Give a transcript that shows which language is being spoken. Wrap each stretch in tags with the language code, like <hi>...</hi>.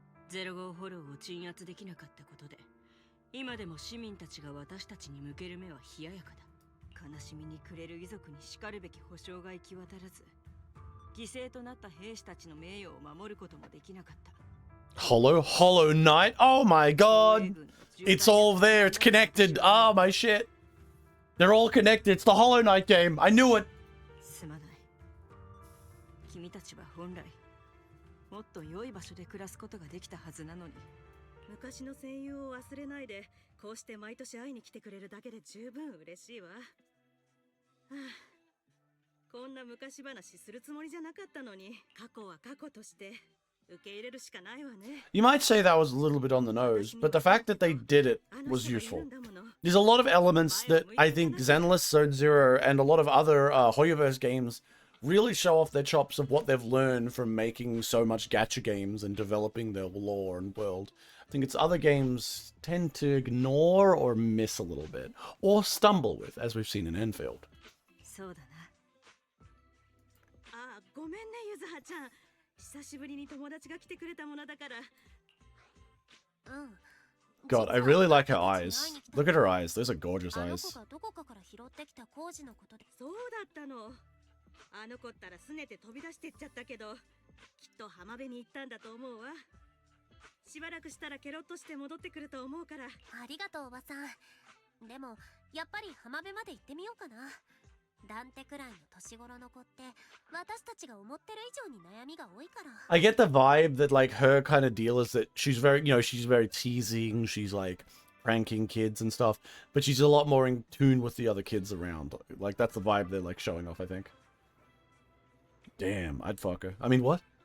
<ja>05フォローを鎮圧できなかったことで、今でも市民たちが私たちに向ける目は冷ややかだ。悲しみに暮れる遺族にしかるべき保障が行き渡らず、犠牲となった兵士たちの名誉を守ることもできなかった。</ja> <en>Hollow Knight? Oh my god! It's all there, it's connected. Ah, my shit. They're all connected. It's the Hollow Knight game. I knew it.</en> <ja>すまない。君たちは本来もっと良い場所で暮らすことができたはずなのに。昔の戦友を忘れないで、こうして毎年会いに来てくれるだけで十分嬉しいわ。はあ、こんな昔話するつもりじゃなかったのに、過去は過去として受け入れるしかないわね。</ja> <en>You might say that was a little bit on the nose, but the fact that they did it was useful. There's a lot of elements that I think Zenless, Zone Zero, and a lot of other Hoyoverse games really show off their chops of what they've learned from making so much gacha games and developing their lore and world. I think it's other games tend to ignore or miss a little bit, or stumble with, as we've seen in Enfield.</en> <ja>そうだな。あ、ごめんね、ゆずはちゃん。久しぶりに友達が来てくれたものだから。</ja> <en>God, I really like her eyes. Look at her eyes. Those are gorgeous</en> <ja>あの</ja> <en>eyes.</en> <ja>子がどこかから拾ってきた工事のことで。そうだったの。あの子ったらすねて飛び出してっちゃったけど、きっと浜辺に行ったんだと思うわ。しばらくしたらケロッとして戻ってくると思うから。ありがとうおばさん。でもやっぱり浜辺まで行ってみようかな。ダンテくらいの年頃の子って私たちが思ってる以上に悩みが多いから。</ja> <en>I get the vibe that like her kind of deal is that she's very, you know, she's very teasing, she's like pranking kids and stuff, but she's a lot more in tune with the other kids around. Like that's the vibe they're like showing off, I think. Damn, I'd fuck her. I mean, what?</en>